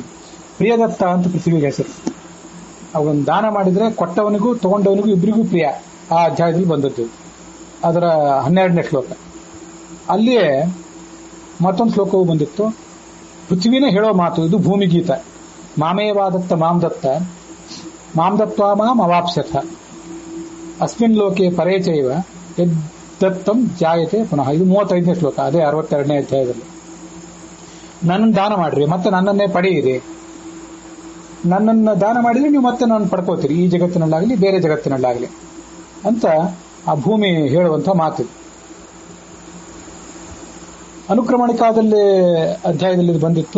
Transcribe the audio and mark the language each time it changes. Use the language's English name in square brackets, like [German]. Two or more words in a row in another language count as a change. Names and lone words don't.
[Kannada] ಪ್ರಿಯದತ್ತ ಅಂತ ಪೃಥ್ವಿಗೆ ಹೆಸರು. ಅವನು ದಾನ ಮಾಡಿದ್ರೆ ಕೊಟ್ಟವನಿಗೂ ತಗೊಂಡವನಿಗೂ ಇಬ್ಬರಿಗೂ ಪ್ರಿಯ. ಆ ಅಧ್ಯಾಯದಲ್ಲಿ ಬಂದದ್ದು ಅದರ 12ನೇ ಶ್ಲೋಕ. ಅಲ್ಲಿಯೇ ಮತ್ತೊಂದು ಶ್ಲೋಕವೂ ಬಂದಿತ್ತು. ಪೃಥ್ವಿನೇ ಹೇಳೋ ಮಾತು ಇದು ಭೂಮಿಗೀತ. [Sanskrit] ಮಾಮೇವಾದತ್ತ ಮಾಂ ದತ್ವಾ ಮಾಂ ಅವಾಪ್ಸ್ಯಥ ಅಸ್ಮಿನ್ ಲೋಕೆ ಪರೇಚೈವ ಯದ್ದತ್ತಂ ಜಾಯತೆ ಪುನಃ. [Kannada] ಇದು 35ನೇ ಶ್ಲೋಕ, ಅದೇ 62ನೇ ಅಧ್ಯಾಯದಲ್ಲಿ. ನನ್ನನ್ನು ದಾನ ಮಾಡ್ರಿ, ಮತ್ತೆ ನನ್ನನ್ನೇ ಪಡೆಯಿರಿ. ನನ್ನನ್ನು ದಾನ ಮಾಡಿದ್ರೆ ನೀವು ಮತ್ತೆ ನಾನು ಪಡ್ಕೋತೀರಿ, ಈ ಜಗತ್ತಿನಲ್ಲಾಗಲಿ ಬೇರೆ ಜಗತ್ತಿನಲ್ಲಾಗಲಿ ಅಂತ ಆ ಭೂಮಿ ಹೇಳುವಂತ ಮಾತಿದೆ. ಅನುಕ್ರಮಣಿಕಾದಲ್ಲಿ ಅಧ್ಯಾಯದಲ್ಲಿ ಇದು ಬಂದಿತ್ತು.